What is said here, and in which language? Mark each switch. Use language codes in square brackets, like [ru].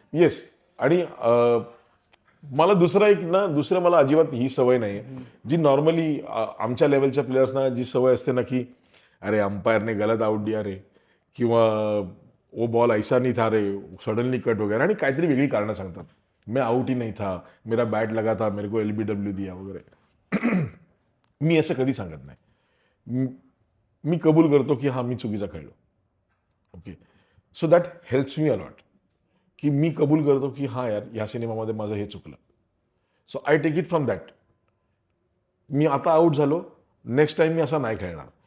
[mr] Yes, आणि मला दुसरं मला अजिबात ही सवय नाही आहे जी नॉर्मली आमच्या लेवलच्या प्लेयर्सना जी सवय असते ना, की अरे अंपायरने [hi] गलत आउट दिया रे, [mr] किंवा [hi] वो बॉल ऐसा नहीं था रे, [mr] सडनली कट वगैरे, आणि काहीतरी वेगळी कारणं सांगतात. [hi] मैं आउट ही नहीं था, मेरा बैट लगा था, मेरे को LBW दिया वगैरे. [mr] मी असं कधी सांगत नाही. मी कबूल करतो की हा मी चुकीचा खेळलो. Okay, [en] so that helps me a lot, [mr] की मी कबूल करतो की हा यार, या सिनेमामध्ये माझं हे चुकलं. [en] So I take it from that. [mr] मी आता आऊट झालो, नेक्स्ट टाइम मी असा नाही खेळणार.